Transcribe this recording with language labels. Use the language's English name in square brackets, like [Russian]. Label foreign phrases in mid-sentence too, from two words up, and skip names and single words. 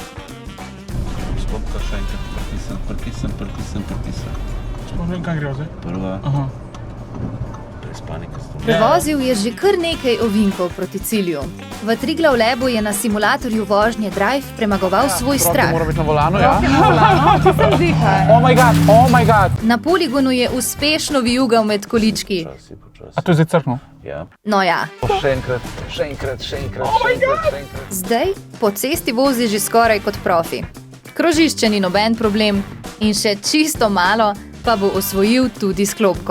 [Slovenian] Skopka še enkrat pritisnem. Sploh vem, kaj gre zdaj. Prva. Aha. Brez panike. Prevozil je že kar nekaj ovinkov proti cilju. V Triglav Labu je na simulatorju vožnje Drive premagoval svoj strah. Mora biti na volanu, ja? Dihaj. [English] Oh my god. [Slovenian] Na poligonu je uspešno vijugal med količki. A to je zdaj crkno? Ja. No ja, Še enkrat. zdaj po cesti vozi že skoraj kot profi. Krožišče ni noben problem in še čisto malo pa bo osvojil tudi sklopko.